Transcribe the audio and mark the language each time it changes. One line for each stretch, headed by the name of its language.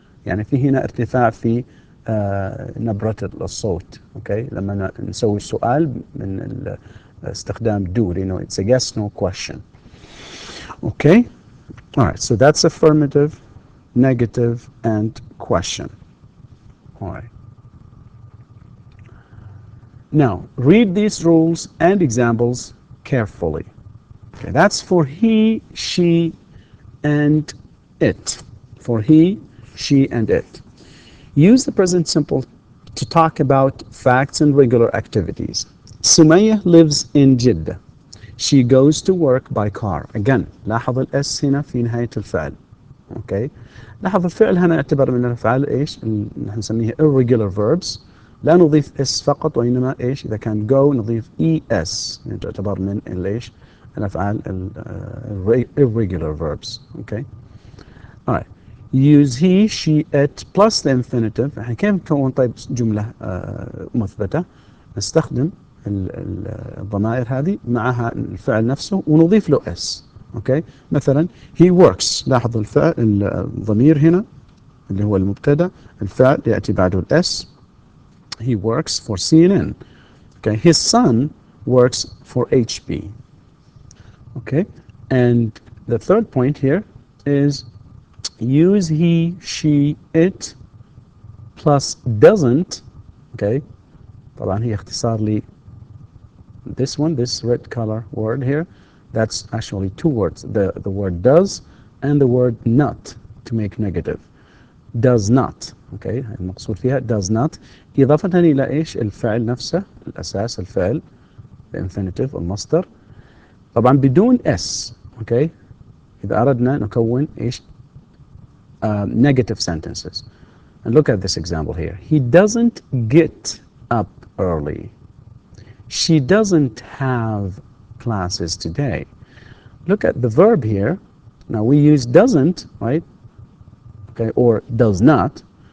Arabic: يعني في هنا ارتفاع في نبرة الصوت.
English: Okay?
Arabic: لما نسوي السؤال من استخدام
English: do, you know, it's a yes no question. Okay? Alright, so that's affirmative, negative, and question. Alright. Now, read these rules and examples carefully. Okay, that's for he, she, and it. For he, she, and it. Use the present simple to talk about facts and regular activities. Sumaya lives in Jeddah. She goes to work by car.
Arabic: Again, لاحظ الاس هنا في نهاية الفعل.
English: Okay.
Arabic: لاحظ الفعل هنا يعتبر من الأفعال ايش؟ نحن نسميها
English: irregular verbs.
Arabic: لا نضيف اس فقط، وإنما ايش؟ إذا كان go نضيف es، يعني تعتبر من الايش؟ الأفعال
English: irregular verbs. Okay. Alright. Use he, she, it plus the infinitive.
Arabic: احنا كيف نكون طيب جملة مثبتة؟ نستخدم الضمائر هذه معها الفعل نفسه ونضيف له اس. اوكي، مثلا
English: he works.
Arabic: لاحظ الفعل الضمير هنا اللي هو المبتدا، الفعل ياتي بعده الاس.
English: he works for CNN. Okay, his son works for HP. Okay, and the third point here is use he, she, it plus doesn't. Okay,
Arabic: طبعا هي اختصار لي
English: this red color word here. That's actually two words, the word does and the word not, to make negative. Does not.
Arabic: Okay, المقصود فيها
English: does not
Arabic: إضافة إلى إيش؟ الفعل نفسه، الأساس الفعل، الانفينيتيف المصدر، طبعا بدون s. Okay, إذا أردنا نكون إيش؟
English: Negative sentences. And look at this example here. He doesn't get up early. She doesn't have classes today. Look at the verb here. Now we use doesn't, right? Okay, or does not.